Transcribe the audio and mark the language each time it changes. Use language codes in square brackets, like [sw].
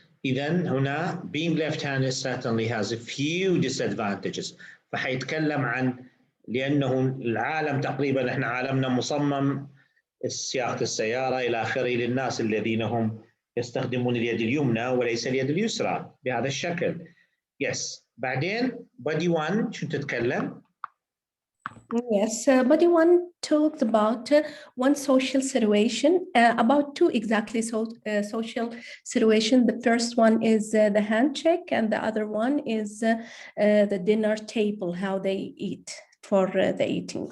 [ar] إذن هنا [en] being left-handed certainly has a few disadvantages. [ar] فحيتكلم عن لأنه العالم تقريبا احنا عالمنا مصمم سياقة السيارة إلى آخره للناس الذين هم يستخدمون اليد اليمنى وليس اليد اليسرى بهذا الشكل. [en] Yes. [ar] بعدين body 1 شو تتكلم؟ [en] Yes, body 1 talked about one social situation, about two exactly social situation. The first one is the handshake, and the other one is the dinner table, how they eat for the eating.